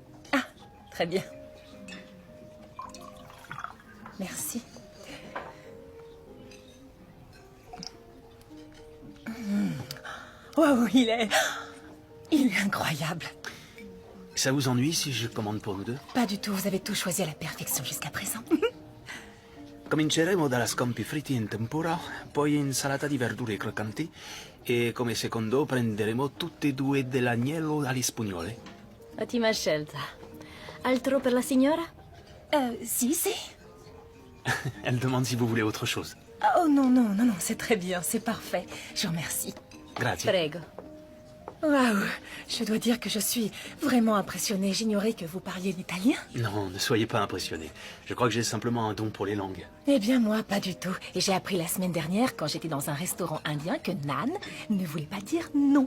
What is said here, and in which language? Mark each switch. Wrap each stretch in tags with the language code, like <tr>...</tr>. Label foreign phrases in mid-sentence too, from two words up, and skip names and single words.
<fr>Très bien. Merci. Wow, il est incroyable. Ça vous ennuie si je commande pour nous deux? Pas du tout, vous avez tout choisi à la perfection jusqu'à présent.</fr> <it>Cominceremo dalla scampi fritti in tempura, poi insalata di verdure croccanti e come secondo prenderemo tutte e due dell'agnello alle spugnole. Ottima scelta. Altro per la signora? Si.</it> <fr>Elle demande si vous voulez autre chose. Oh non, c'est très bien, c'est parfait. Je vous remercie.</fr> <it>Grazie. Prego.</it> <fr>Waouh, je dois dire que je suis vraiment impressionnée. J'ignorais que vous parliez l'italien. Non, ne soyez pas impressionnés. Je crois que j'ai simplement un don pour les langues. Eh bien, moi, pas du tout. Et j'ai appris la semaine dernière, quand j'étais dans un restaurant indien, que Nan ne voulait pas dire non.</fr>